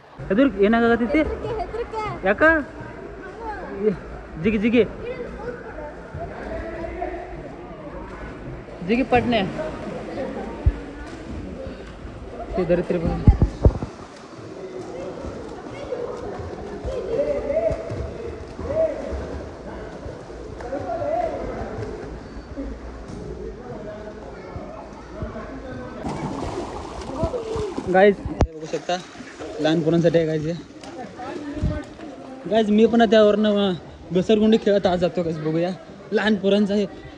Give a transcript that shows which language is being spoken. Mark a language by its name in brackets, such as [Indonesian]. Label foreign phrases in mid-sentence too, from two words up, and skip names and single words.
[Kannada] ಎದುರು ಏನಾಗತ್ತೈತಿ ಯಾಕ ಜಿಗಿ ಜಿಗಿ ಜಿಗಿ ಪಟ್ನೆ ದರಿತ್ರಿ ಬಂದು [Marathi] गाइज बघू शकता लहान पोरांसाठी आहे गायज गायज मी पण त्यावरनं घसरगुंडी खेळत आज जातो गायज बघूया लहान पोरांचं आहे